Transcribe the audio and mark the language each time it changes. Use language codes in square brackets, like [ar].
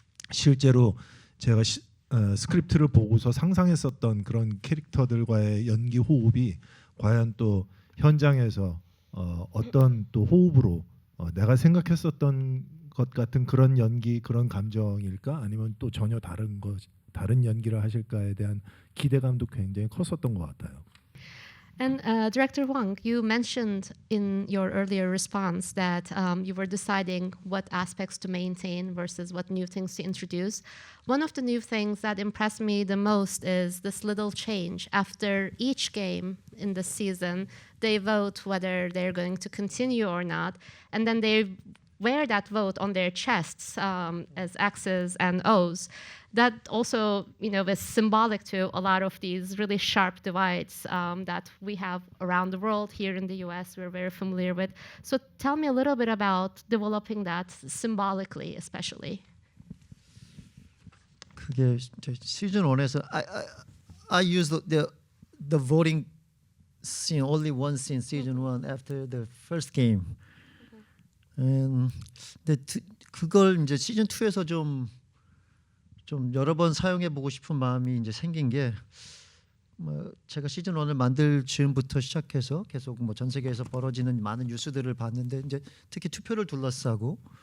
[ko] 실제로 제가 스크립트를 보고서 상상했었던 그런 캐릭터들과의 연기 호흡이 과연 또 현장에서 어떤 또 호흡으로 내가 생각했었던 것 같은 그런 연기, 그런 감정일까, 아니면 또 전혀 다른 연기를 하실까에 대한 기대감도 굉장히 컸었던 것 같아요. [en] And Director Wang, you mentioned in your earlier response that you were deciding what aspects to maintain versus what new things to introduce. One of the new things that impressed me the most is this little change. After each game in the season, they vote whether they're going to continue or not, and then they wear that vote on their chests as X's and O's. That also, is symbolic to a lot of these really sharp divides that we have around the world. Here in the US, we're very familiar with. So tell me a little bit about developing that symbolically, especially. [ko] 그게 시즌 1에서 [en] I used the voting scene only once in season 1 after the first game. [ko] 근데 그걸 이제 시즌 2에서 좀 좀 여러 번 사용해 보고 싶은 마음이 이제 생긴 게 제가 시즌 1을 만들 즈음부터 시작해서 계속 뭐 전 세계에서 벌어지는 많은 뉴스들을 봤는데 이제 특히 투표를 둘러싸고